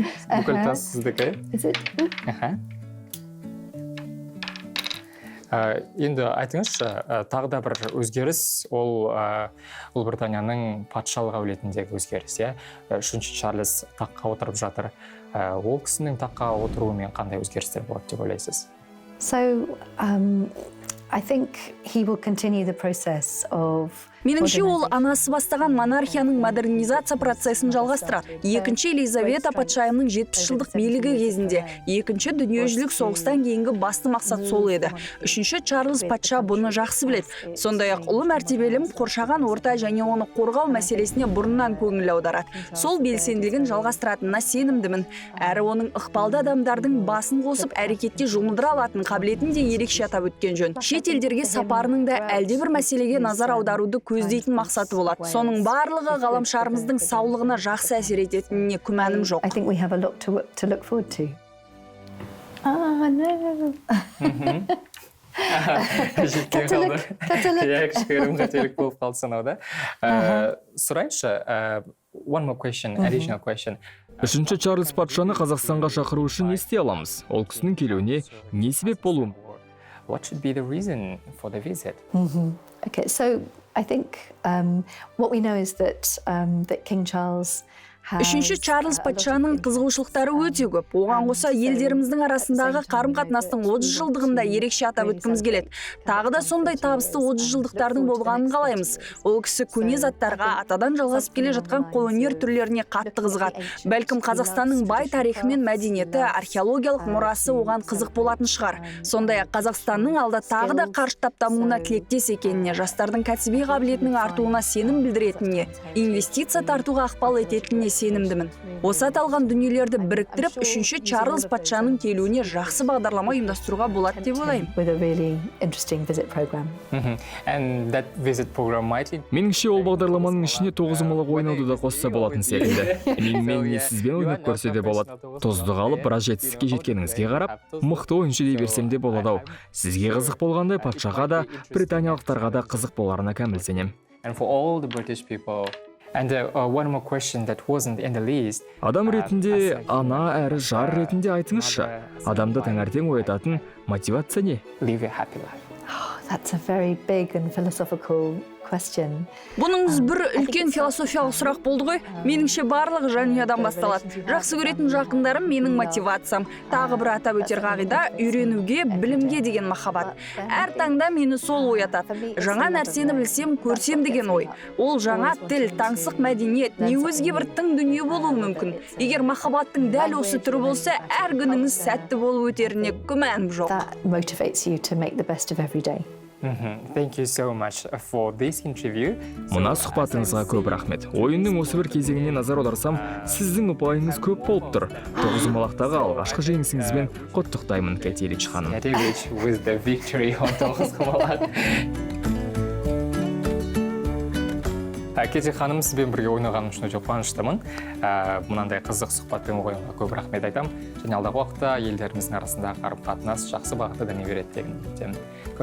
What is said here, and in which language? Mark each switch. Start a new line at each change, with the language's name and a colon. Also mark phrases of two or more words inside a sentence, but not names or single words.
Kazakh: Бүкіл тас сіздікі. Енді айтыңызшы, тағы да бір өзгеріс ол Ұлыбританияның патшалық әулетіндегі өзгеріс, иә? Үшінші Чарльз таққа отырып жатыр. Ол кісінің таққа отыруымен қандай өзгерістер болады деп ойлайсыз?
English: So, I think he will continue the process of
Kazakh: Меніңше ол анасы бастаған монархияның модернизация процесін жалғастырады. Екінші Елизавета патшайымның 70 жылдық билігі кезінде екінші дүниежүзілік соғыстан кейінгі басты мақсат сол еді. Үшінші Чарльз патша бұны жақсы біледі. Сондай-ақ ұлы мәртебелім қоршаған орта және оны қорғау мәселесіне бұрыннан көңіл аударады. Сол белсенділігін жалғастыратынына сенімдімін. Әрі оның ықпалды адамдардың басын қосып әрекетте жұмылдыра алатын қабілетін де ерекше атап өткен жөн. Шет елдерге сапарының да әлдебір мәселеге назар аударуды көздейтін мақсаты болады. Соның барлығы ғаламшарымыздың саулығына жақсы әсер ететініне күмәнім жоқ.
English: I think we have a lot to look forward to. No.
Kazakh: Кішігірім қателік болып қалды санауда. Сұрайыншы,
English: one more question, additional question.
Kazakh: Үшінші Чарльз патшаны Қазақстанға шақыру үшін не істей аламыз? Ол кісінің келуіне не себеп болуы?
English: What should be the reason for the visit? Okay, so I think what we know is that King Charles
Kazakh: Үшінші Чарльз патшаның қызығушылықтары өте көп. Оған қоса елдеріміздің арасындағы қарым-қатынастың 30 жылдығында ерекше атап өткіміз келеді. Тағы да сондай табысты 30 жылдықтардың болғанын қалаймыз. Ол кісі көне заттарға, атадан жалғасып келе жатқан қолөнер түрлеріне қатты қызығады. Бәлкім Қазақстанның бай тарихы мен мәдениеті, археологиялық мұрасы оған қызық болатын шығар. Сондай-ақ Қазақстанның алда тағы да қарыштап дамуына тілектес екеніне, жастардың кәсіби қабілетінің артуына сенім білдіретініне, инвестиция тартуға ықпал ететініне сенімдімін. Осы аталған дүниелерді біріктіріп, үшінші Чарльз патшаның келуіне жақсы бағдарлама ұйымдастыруға болады деп ойлаймын.
English: with a really interesting visit program. And that visit program might...
Kazakh: Меніңше ол бағдарламаның ішіне тоғызымалық ойнауды да қосса болатын секілді. Менімен сізбен ойнап көрсе де болады. Тұзды қалып, біраз жетістікке жеткеніңізге қарап, мықты ойыншы дей берсем де болады-ау. Сізге қызық болғандай патшаға да, британиялықтарға да қызық боларына кәміл сенем.
English: And for all the British people... And one more question that wasn't in the list.
Kazakh: Адам ретінде, ана әрі жар ретінде айтыңызшы. Адамды таңертең оятатын мотивация не?
English: Live a happy life. Oh, that's a very big and philosophical question.
Kazakh: Бұныңыз бір үлкен философиялық сұрақ болды ғой. Меніңше барлығы жанұядан басталады. Жақсы көретін жақындарым менің мотивациям. Тағы бір атап өтер қағида үйренуге, білімге деген махаббат. Әр таңда мені сол оятады. Жаңа нәрсені білсем, көрсем деген ой. Ол жаңа тіл, таңсық мәдениет, не өзге бір тың дүние болуы мүмкін. Егер махаббаттың дәл осы түрі болса, әр күніңіз сәтті болып өтеріне күмәнім жоқ.
English: That motivates you to make the best of every day. Thank you so much for this interview.
Kazakh: Мұна сұхбатыңызға көп рахмет. Ойынның осы бір кезеңіне назар аударсам, сіздің ұпайыңыз көп болып тұр. Тоғызқұмалақтағы алғашқы жеңісіңізбен құттықтаймын, Кэти Рич ханым.
English: Кэти Рич with the victory on Тоғызқұмалақ.
Kazakh: Кэти ханым, сізбен бірге ойнағаным үшін өте қуаныштымын. Мұнандай қызық сұхбаттың ойынға көп рахмет айтам. Және алдағы уақытта елдеріміздің арасындағы қарым-қатынас жақсы бағытта дами береді деген үміттемін.